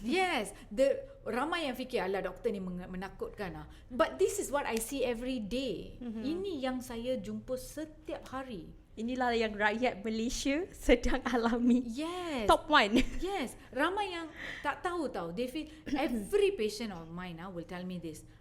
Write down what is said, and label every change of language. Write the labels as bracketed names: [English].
[Malay] Yes, ramai yang fikir alah doktor ni menakutkan. [English] But this is what I see every day. [Malay] Ini yang saya jumpa setiap hari. Inilah yang rakyat Malaysia sedang alami. [English] Yes. Top 1. [Malay] Yes, ramai yang tak tahu tau. [English] They feel every patient of mine will tell me this.